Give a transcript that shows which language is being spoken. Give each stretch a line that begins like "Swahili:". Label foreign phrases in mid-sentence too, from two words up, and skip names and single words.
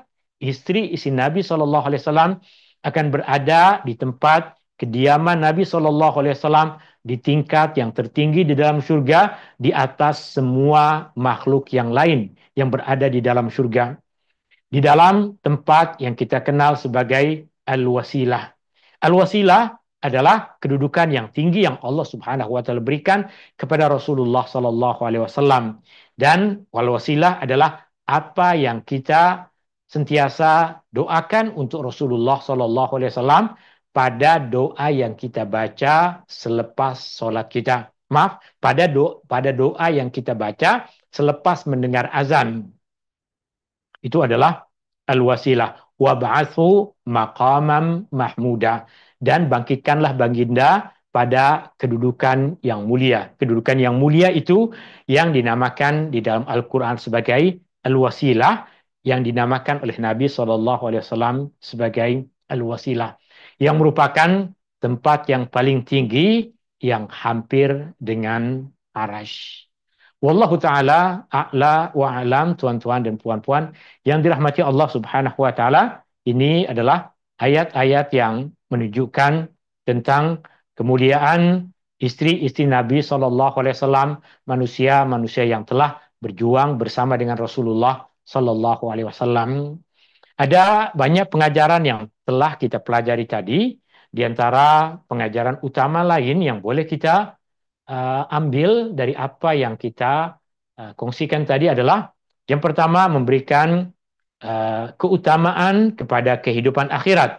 Malay: Istri-istri Nabi SAW akan berada di tempat kediaman Nabi SAW di tingkat yang tertinggi di dalam surga, di atas semua makhluk yang lain yang berada di dalam surga. di dalam tempat yang kita kenal sebagai al-wasilah. Al-wasilah adalah kedudukan yang tinggi yang Allah
Arabic: سبحانه وتعالى
Malay: berikan kepada Rasulullah
Arabic: صلى الله عليه وسلم,
Malay: dan wal-wasilah adalah apa yang kita sentiasa doakan untuk Rasulullah
Arabic: صلى الله عليه وسلم
Malay: pada doa yang kita baca selepas sholat kita. Maaf, pada doa yang kita baca selepas mendengar azan. Itu adalah al-wasilah.
Arabic: وابعثه مقاما محمودا.
Malay: Dan bangkitkanlah baginda pada kedudukan yang mulia. Kedudukan yang mulia itu yang dinamakan di dalam Al-Quran sebagai al-wasilah, yang dinamakan oleh Nabi SAW sebagai al-wasilah, yang merupakan tempat yang paling tinggi yang hampir dengan arash.
Arabic: والله تعالى أعلى وأعلم,
Malay: tuan-tuan dan puan-puan yang dirahmati Allah
Arabic: سبحانه وتعالى.
Malay: Ini adalah ayat-ayat yang menunjukkan tentang kemuliaan istri-istri Nabi
Arabic: صلى الله عليه وسلم,
Malay: manusia-manusia yang telah berjuang bersama dengan Rasulullah
Arabic: صلى الله عليه وسلم.
Malay: Ada banyak pengajaran yang telah kita pelajari tadi, di antara pengajaran utama lain yang boleh kita ambil dari apa yang kita kongsikan tadi adalah yang pertama, memberikan keutamaan kepada kehidupan akhirat.